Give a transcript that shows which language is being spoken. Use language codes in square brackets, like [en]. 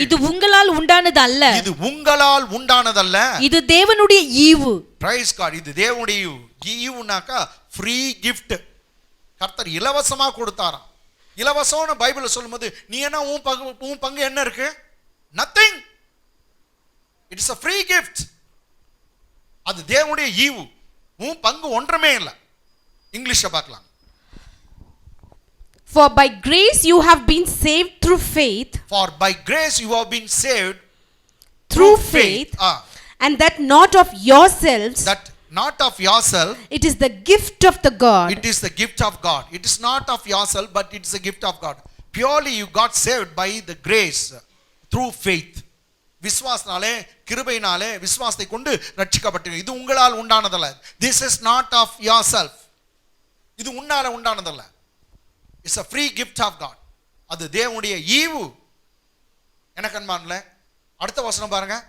[ta] இது உங்களால் உண்டானது அல்ல. இது உங்களால் உண்டானது அல்ல. இது தேவனுடைய ஈவு. [en] Praise God. [ta] இது தேவனுடைய ஈவு. ஈவுனாக்கா ஃப்ரீ கிஃப்ட். கர்த்தர் இலவசமா கொடுத்தாராம். இலவசம்னு பைபிள் சொல்லும்போது நீ என்ன உன் பங்கு என்ன இருக்கு? [en] Nothing. It's a free gift. [ta] அது தேவனுடைய ஈவு. உன் பங்கு ஒன்றுமே இல்லை. இங்கிலீஷ்ல பார்க்கலாம். [en] For by grace you have been saved through faith. For by grace you have been saved through faith. And that not of yourselves. That not of yourself. It is the gift of the God. It is the gift of God. It is not of yourself, but it is a gift of God. Purely you got saved by the grace through faith. [ta] விசுவாசனாலே கிருபையினாலே விசுவாசத்தை கொண்டு ரட்சிக்கப்பட்டீர்கள். இது உங்களால் உண்டானதல்ல. [en] This is not of yourself. [ta] இது உன்னால உண்டானதல்ல. [en] It's a free gift of God. [ta] அது தேவனுடைய ஈவு. எனக்கு அன்பானே, அடுத்த வசனம் பாருங்க.